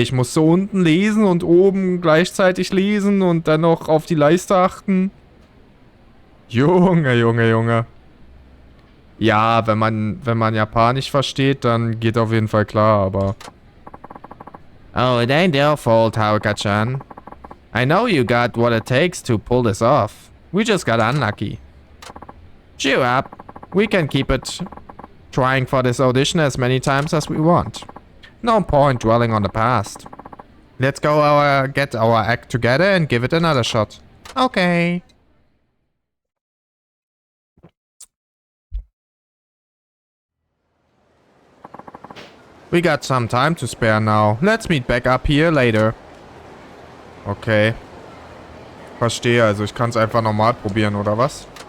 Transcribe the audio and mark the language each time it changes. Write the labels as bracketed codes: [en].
[de] Ich musste unten lesen und oben gleichzeitig lesen und dann noch auf die Leiste achten. Junge, Junge, Junge. Ja, wenn man Japanisch versteht, dann geht auf jeden Fall klar, aber... [en] Oh, it ain't your fault, Haruka-chan. I know you got what it takes to pull this off. We just got unlucky. Cheer up. We can keep it trying for this audition as many times as we want. No point dwelling on the past. Let's go get our act together and give it another shot. Okay. We got some time to spare now. Let's meet back up here later. Okay. [de] Verstehe, also ich kann es einfach normal probieren, oder was?